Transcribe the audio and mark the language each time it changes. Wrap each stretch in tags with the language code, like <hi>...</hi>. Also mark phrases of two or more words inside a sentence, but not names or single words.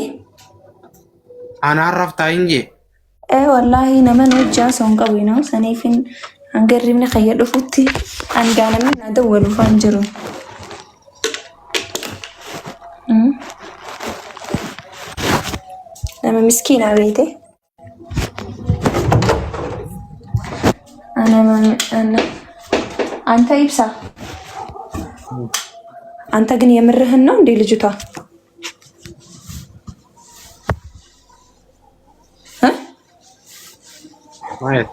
<om>Anaan raftaa hin jee. Wallaahi nama hojii haasa'uun qabu inoo saniifin hanga hirribni kayya dhufutti hangaa namni na dawwalu faan jiru. Nama miskiinaa beete.</om> <am>አንተ ይብሳ አንተ ግን የምርህን ነው እንዴ ልጅቷ? ማለት</am>